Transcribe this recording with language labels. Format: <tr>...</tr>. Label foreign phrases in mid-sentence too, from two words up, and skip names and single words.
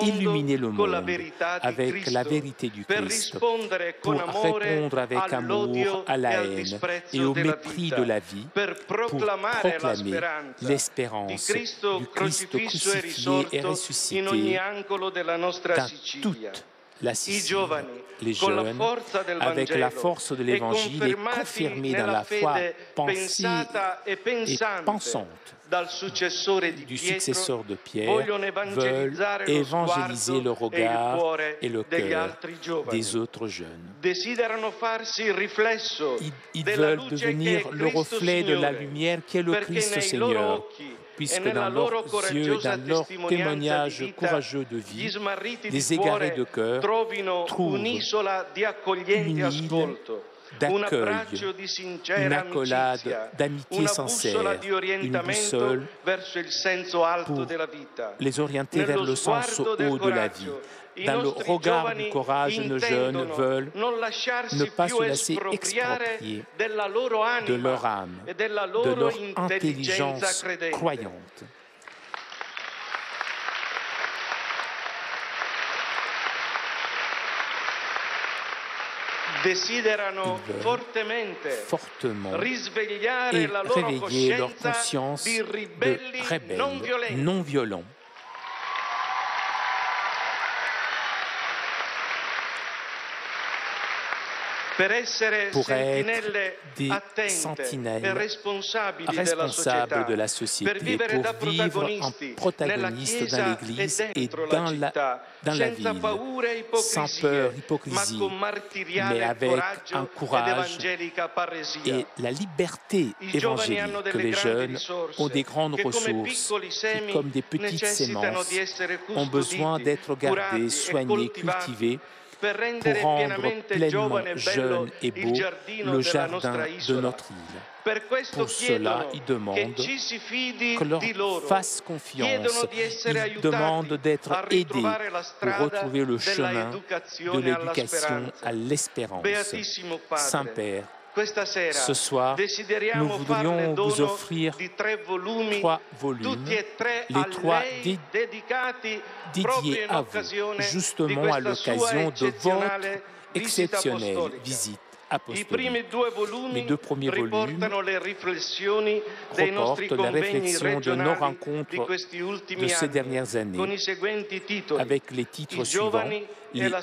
<fr>illuminer le</fr> <it>con la</it> <fr>monde</fr> <it>verità di</it> <fr>avec</fr> <it>Cristo,</it> <fr>la vérité du</fr> <it>per</it> <fr>Christ,</fr> <it>rispondere con</it> <fr>pour</fr> <it>amore</it> <fr>répondre avec</fr> <it>all'odio</it> <fr>amour à</fr> <it>e</it> <fr>la</fr> <it>al</it> <fr>haine et</fr> <it>disprezzo</it> <fr>au</fr> <it>della</it> <fr>mépris</fr> <it>vita,</it> <fr>de la vie,</fr> <it>per</it> <fr>pour</fr> <it>proclamare la</it> <fr>proclamer</fr> <it>speranza di</it> <fr>l'espérance</fr> <it>Cristo</it> <fr>du Christ</fr> <it>crocifisso e</it> <fr>crucifié et</fr> <it>risorto in</it> <fr>ressuscité</fr> <it>ogni angolo della nostra</it> <fr>dans</fr> <it>Sicilia.</it> <fr>toute la</fr> <it>I</it> <fr>Sicile.</fr> <it>giovani,</it> <fr>Les</fr> <it>con la</it> <fr>jeunes,</fr> <it>forza del</it> <fr>avec</fr> <it>Vangelo</it> <fr>la force de</fr> <it>e</it> <fr>l'Évangile, et</fr> <it>confermati</it> <fr>confirmés dans</fr> <it>nella</it> <fr>la foi</fr> <it>fede</it> <fr>pensée</fr> <it>pensata e</it> <fr>et</fr> <it>pensante</it> <fr>pensante</fr> <it>dal successore di</it> <fr>du</fr> <it>Pietro,</it> <fr>successeur de Pierre,</fr> <it>vogliono</it> <fr>veulent</fr> <it>evangelizzare lo</it> <fr>évangéliser le</fr> <it>sguardo e il</it> <fr>regard</fr> <it>cuore</it> <fr>et le</fr> <it>degli</it> <fr>cœur</fr> <it>altri giovani.</it> <fr>des autres jeunes.</fr> <it>Desiderano farsi il riflesso</it> <fr>Ils</fr> <it>della</it> <fr>veulent</fr> <it>luce che</it> <fr>devenir</fr> <it>è</it> <fr>le</fr> <it>Cristo</it> <fr>reflet de la</fr> <it>Signore,</it> <fr>lumière qui est le</fr> <it>perché</it> <fr>Christ</fr> <it>nei loro</it> <fr>Seigneur,</fr> <it>occhi</it> <fr>puisque</fr> <it>nella</it> <fr>dans</fr> <it>loro</it> <fr>leurs yeux,</fr> <it>coraggiosa</it> <fr>dans leur</fr> <it>testimonianza</it> <fr>témoignage</fr> <it>di vita,</it> <fr>courageux de</fr> <it>gli</it> <fr>vie,</fr> <it>smarriti di</it> <fr>les égarés de</fr> <it>cuore</it> <fr>cœur</fr> <it>trovino</it> <fr>trouvent</fr> <it>un'isola di accogliente</it> <fr>une île</fr> <it>ascolto, un</it> <fr>d'accueil,</fr> <it>abbraccio di</it> <fr>une</fr> <it>sincera</it> <fr>accolade</fr> <it>amicizia,</it> <fr>d'amitié</fr> <it>una bussola</it> <fr>sincère,</fr> <it>di</it> <fr>une</fr> <it>orientamento</it> <fr>boussole</fr> <it>verso il senso alto</it> <fr>pour</fr> <it>della vita.</it> <fr>les orienter vers</fr> <it>Nello</it> <fr>le sens</fr> <it>sguardo del</it> <fr>haut de la vie.</fr> <it>coraggio, i</it> <fr>Dans le</fr> <it>nostri</it> <fr>regard du</fr> <it>giovani</it> <fr>courage, nos jeunes</fr> <it>intendono</it> <fr>veulent</fr> <it>non</it> <fr>ne</fr> <it>lasciarsi</it> <fr>pas</fr> <it>più</it> <fr>se laisser</fr> <it>espropriare</it> <fr>exproprier</fr> <it>della loro</it> <fr>de leur</fr> <it>anima</it> <fr>âme,</fr> <it>e della</it> <fr>de</fr> <it>loro</it> <fr>leur</fr> <it>intelligenza</it> <fr>intelligence</fr> <it>credente.</it> <fr>croyante.</fr> <it>Desiderano</it> <fr>Ils veulent</fr> <it>fortemente</it> <fr>fortement</fr> <it>risvegliare</it> <fr>et</fr> <it>la loro</it> <fr>réveiller leur</fr> <it>coscienza</it> <fr>conscience</fr> <it>di</it> <fr>de</fr> <it>ribelli non</it> <fr>rebelles,</fr> <it>violenti.</it> <fr>non violents.</fr> <it>Per essere</it> <fr>Pour</fr> <it>sentinelle</it> <fr>être des</fr> <it>attente e</it> <fr>sentinelles</fr> <it>responsabili della</it> <fr>responsables</fr> <it>società,</it> <fr>de la</fr> <it>per</it> <fr>société,</fr> <it>vivere da</it> <fr>pour vivre en</fr> <it>protagonisti nella</it> <fr>protagonistes dans</fr> <it>Chiesa e</it> <fr>l'Église et</fr> <it>dentro la</it> <fr>dans</fr> <it>città,</it> <fr>la</fr> <it>senza</it> <fr>ville,</fr> <it>paura e</it> <fr>sans peur,</fr> <it>ipocrisie, ma</it> <fr>hypocrisie,</fr> <it>con</it> <fr>mais</fr> <it>martiriale</it> <fr>avec un</fr> <it>coraggio ed</it> <fr>courage</fr> <it>evangelica parresia.</it> <fr>et la liberté</fr> <it>I giovani hanno</it> <fr>évangélique.</fr> <it>delle</it> <fr>Les</fr> <it>grandi</it> <fr>jeunes ont</fr> <it>risorse</it> <fr>des grandes</fr> <it>che come</it> <fr>ressources</fr> <it>piccoli</it> <fr>qui,</fr> <it>semi</it> <fr>comme des petites</fr> <it>necessitano</it> <fr>semences,</fr> <it>di essere</it> <fr>ont besoin</fr> <it>custoditi,</it> <fr>d'être gardées,</fr> <it>curati e</it> <fr>soignées,</fr> <it>coltivati</it> <fr>cultivées</fr> <it>per</it> <fr>pour</fr> <it>rendere</it> <fr>rendre</fr> <it>pienamente</it> <fr>pleinement</fr> <it>giovane e bello</it> <fr>jeune et</fr> <it>il</it> <fr>beau</fr> <it>giardino</it> <fr>le</fr> <it>della</it> <fr>jardin</fr> <it>nostra</it> <fr>de</fr> <it>isola.</it> <fr>notre île.</fr> <it>Per questo</it> <fr>Pour cela,</fr> <it>chiedono</it> <fr>ils</fr> <it>che</it> <fr>demandent</fr> <it>ci si fidi</it> <fr>que leur</fr> <it>di loro,</it> <fr>fasse</fr> <it>chiedono</it> <fr>confiance.</fr> <it>di essere</it> <fr>Ils demandent</fr> <it>aiutati</it> <fr>d'être</fr> <it>a</it> <fr>aidés</fr> <it>ritrovare la</it> <fr>pour</fr> <it>strada</it> <fr>retrouver le</fr> <it>della</it> <fr>chemin de</fr> <it>educazione alla</it> <fr>l'éducation</fr> <it>speranza.</it> <fr>à l'espérance.</fr> <it>Beatissimo Padre,</it> <fr>Saint-Père,</fr> <it>questa sera</it> <fr>ce soir, nous</fr> <it>desideriamo farle</it> <fr>voudrions vous</fr> <it>dono</it> <fr>offrir</fr> <it>di 3 volumi,</it> <fr>3 volumes,</fr> <it>tutti e 3</it> <fr>les</fr> <it>a</it> <fr>3</fr> <it>lei dedicati proprio</it> <fr>dédiés</fr> <it>in</it> <fr>à vous,</fr> <it>occasione di</it> <fr>justement à</fr> <it>questa sua</it> <fr>l'occasion de votre</fr> <it>eccezionale visita</it> <fr>exceptionnelle</fr> <it>apostolica.</it> <fr>visite</fr> <it>I</it> <fr>apostolique.</fr> <it>primi 2</it> <fr>Les</fr> <it>volumi</it> <fr>2 premiers volumes</fr> <it>riportano le riflessioni dei nostri</it> <fr>reportent la</fr> <it>convegni</it> <fr>réflexion de nos</fr> <it>regionali di</it> <fr>rencontres</fr> <it>questi</it> <fr>de</fr> <it>ultimi</it> <fr>ces</fr> <it>anni,</it> <fr>dernières</fr> <it>con</it> <fr>années,</fr> <it>i seguenti titoli:</it> <fr>avec les</fr> <it>I</it> <fr>titres suivants,</fr> <it>giovani e</it> <fr>les</fr>